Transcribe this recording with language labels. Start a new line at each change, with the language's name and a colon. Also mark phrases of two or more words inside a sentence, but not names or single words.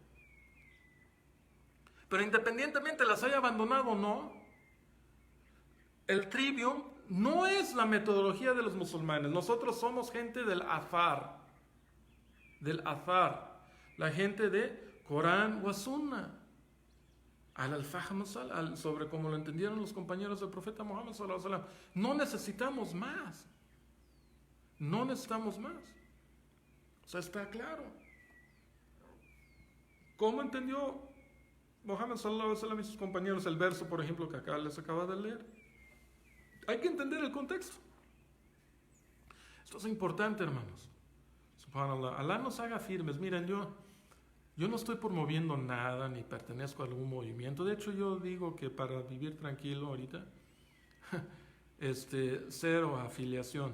Spanish: Pero independientemente las haya abandonado o no, el trivium no es la metodología de los musulmanes. Nosotros somos gente del azar. La gente de Corán o Sunnah. Sobre como lo entendieron los compañeros del profeta Muhammad
Arabic: صلى الله عليه وسلم.
Spanish: No necesitamos más. O sea, está claro. ¿Cómo entendió Muhammad
Arabic: صلى الله عليه وسلم
Spanish: y sus compañeros el verso, por ejemplo, que acá les acaba de leer? Hay que entender el contexto. Esto es importante, hermanos. Subhanallah. Alá nos haga firmes. Miren, yo no estoy promoviendo nada ni pertenezco a algún movimiento. De hecho, yo digo que para vivir tranquilo ahorita, cero afiliación.